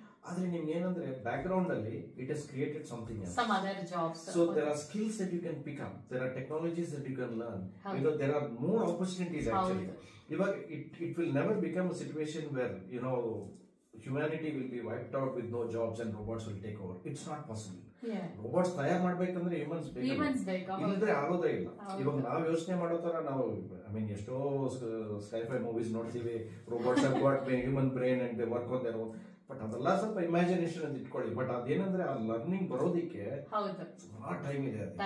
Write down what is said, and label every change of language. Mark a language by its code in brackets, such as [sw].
[kn] ಆದ್ರೆ ನಿಮ್ಗೆ ಏನಂದ್ರೆ [en] Background ಅಲ್ಲಿ it has created something else. Some other jobs. So there are skills that you can pick up. There are technologies that you can learn. There are more opportunities actually. Iವಾಗ it will never become a situation where humanity will be wiped out with no jobs and robots will take over. It's not possible. [kn] Robots ತಯಾರು ಮಾಡ್ಬೇಕಂದ್ರೆ humans ಬೇಕು, ಇಲ್ಲದ್ರೆ ಆಗೋದೇ ಇಲ್ಲ. ಇವಾಗ ನಾವು ಯೋಚನೆ ಮಾಡೋ ತರ ನಾವು ಎಷ್ಟೋ ಸ್ಕೈಫೈ ಮೂವೀಸ್ ನೋಡ್ತೀವಿ, [en] Robots have got human brain and they work on their own. [kn] But ಅದೆಲ್ಲ ಸ್ವಲ್ಪ ಇಮ್ಯಾಜಿನೇಷನ್ ಅಂತ ಇಟ್ಕೊಳ್ಳಿ. ಬಟ್ ಅದೇನಂದ್ರೆ ಆ ಲರ್ನಿಂಗ್ ಬರೋದಿಕ್ಕೆ ತುಂಬಾ ಟೈಮ್ ಇದೆ.